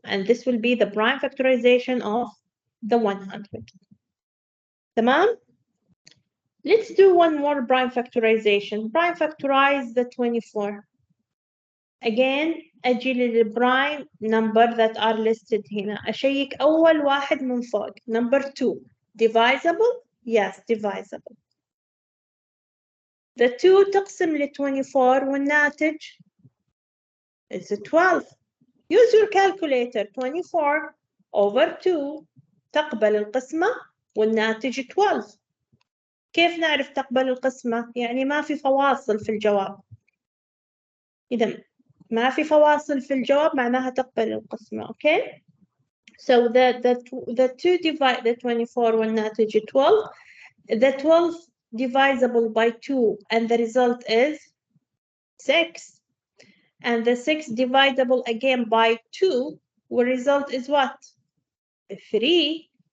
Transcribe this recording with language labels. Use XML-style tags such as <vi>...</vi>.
<en>And this will be the prime factorization of the 100.</en> <ar>تمام?</ar> <en>Let's do one more prime factorization. Prime factorize the 24. Again,</en> <ar>أجي</ar> <en>للprime number that are listed</en> <ar>هنا. أشيك أول واحد من فوق.</ar> <en>Number 2. Divisible? Yes, divisible. the 2</en> <ar>تقسم ل 24 والناتج</ar> <en>is 12. Use your calculator. 24 over 2</en> <ar>تقبل القسمة والناتج 12. كيف نعرف تقبل القسمة؟ يعني ما في فواصل في الجواب. إذا ما في فواصل في الجواب معناها تقبل القسمة.</ar> <en>Okay? So the 2 divide the 24</en> <ar>والناتج 12.</ar> <en>The 12 divisible by 2 and the result is 6. And the 6 divisible again by 2, the result is what? 3.</en>